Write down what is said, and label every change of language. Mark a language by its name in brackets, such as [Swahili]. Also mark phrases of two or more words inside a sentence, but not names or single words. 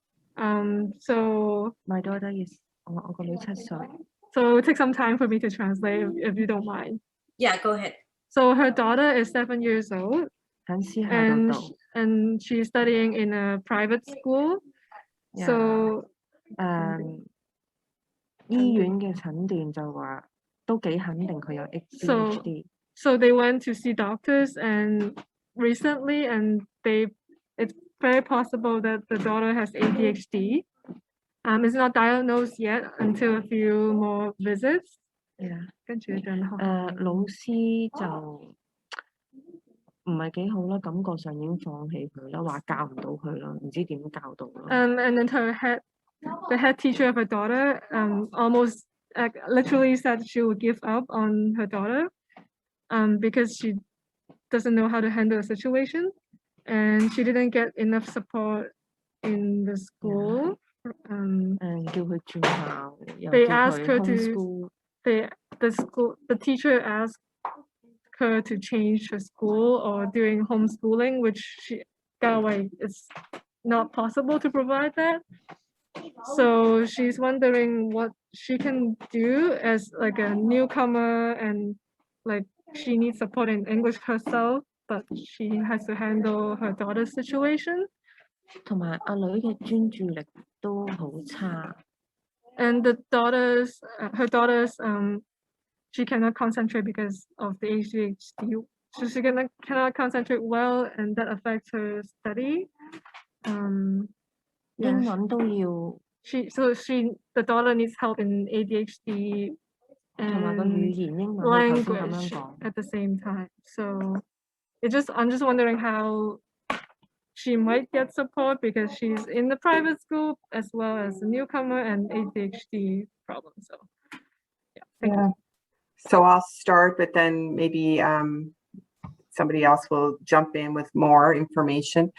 [English] So My daughter is so it will take some time for me to translate if you don't mind. Yeah, go ahead. So her daughter is 7 years old and she's studying in a private school. So [Cantonese] 醫院嘅診斷就話都幾肯定佢有 ADHD。 [English] So they went to see doctors and recently it's very possible that the daughter has ADHD. It's not diagnosed yet until a few more visits. [Cantonese] 跟住就老師就唔係幾好啦，感覺上已經放棄佢啦，話教唔到佢啦，唔知點教到啦。 [English] And then the head teacher of her daughter almost literally said she would give up on her daughter because she doesn't know how to handle the situation and she didn't get enough support in the school. [Cantonese] 叫佢轉校，又 [English] They [Cantonese] 叫 [English] asked [Cantonese] 佢 [English] her to homeschool。 the teacher asked her to change her school or doing homeschooling, which she got away. It's not possible to provide that. So she's wondering what she can do as like a newcomer and like she needs support in English herself, but she has to handle her daughter's situation. [Cantonese] 同埋阿女嘅專注力都好差。 [English] And her daughter's she cannot concentrate because of the ADHD. So she cannot concentrate well, and that affects her study. [Cantonese] 英文都要。 [English] The daughter needs help in ADHD [Cantonese] 同埋個語言英文，佢頭先咁樣 [English] language [Cantonese] 講。 [English] at the same time. So I'm just wondering how she might get support because she's in the private school as well as a newcomer and ADHD problem. So yeah, thank you. So I'll start, but then maybe somebody else will jump in with more information.